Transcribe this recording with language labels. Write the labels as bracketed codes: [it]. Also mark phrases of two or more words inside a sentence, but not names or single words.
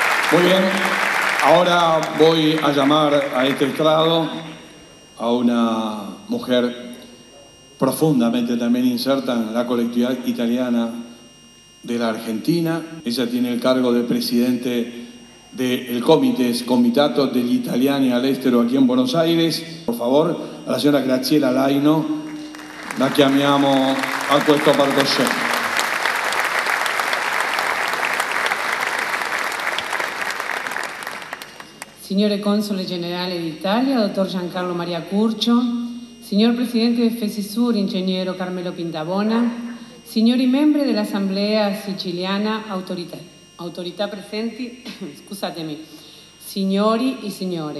[es] Muy bien, ahora voy a llamar a este estrado a una mujer profundamente también inserta en la colectividad italiana de la Argentina. Ella tiene el cargo de presidente del Comitato degli Italiani all'estero aquí en Buenos Aires. Por favor, a la [it] signora Graziella Laino la chiamiamo a questo palcoscenico. Signore Console Generale d'Italia, dottor Giancarlo Maria Curcio, signor Presidente del FESISUR, Ingegnere Carmelo Pintabona, signori membri dell'Assemblea Siciliana, autorità presenti, scusatemi, signori e signore.